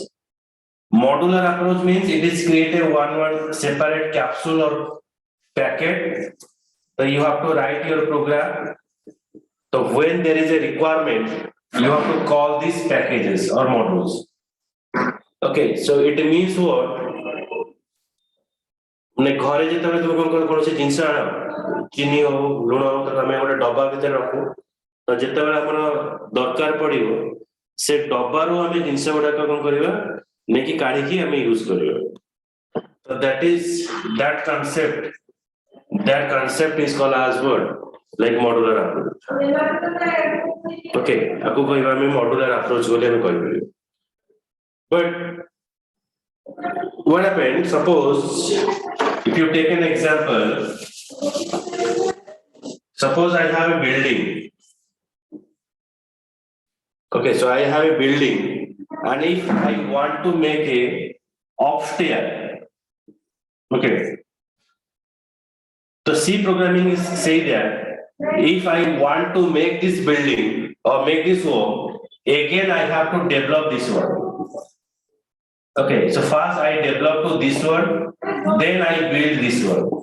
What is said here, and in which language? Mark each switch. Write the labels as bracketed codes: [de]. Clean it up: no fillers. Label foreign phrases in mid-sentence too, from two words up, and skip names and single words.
[en] Modular approach means it is created one separate capsule or packet. So you have to write your program. So when there is a requirement, you have to call these packages or modules. Okay, so it means what? [or] ମାନେ ଘରେ ଯେତେବେଳେ তুমি କଣ କୌଣସି ଜିନିଷ ଆଣ ଚିନି ହଉ ଲୁଣ ହଉ ତାକୁ ଆମେ ଗୋଟେ ଡବା ଭିତରେ ରଖୁ ତ ଯେତେବେଳେ ଆମର ଦରକାର ପଡିବ ସେ ଡବାରୁ ଆମେ ଜିନିଷ ଗୁଡାକ କଣ କରିବା ନେଇକି କାଢିକି ଆମେ ୟୁଜ କରିବା [en] so that concept is called as what like modular approach okay [or] ଆଉ କହିବା ଆମେ [en] modular approach [or] ବୋଲି ଆମେ କହିପାରିବା [en] but what happened suppose if you take an example suppose I have a building okay so I have a building and if I want to make a upstairs okay the C programming is say that if I want to make this building or make this home again I have to develop this one okay so first I develop to this one then I build this one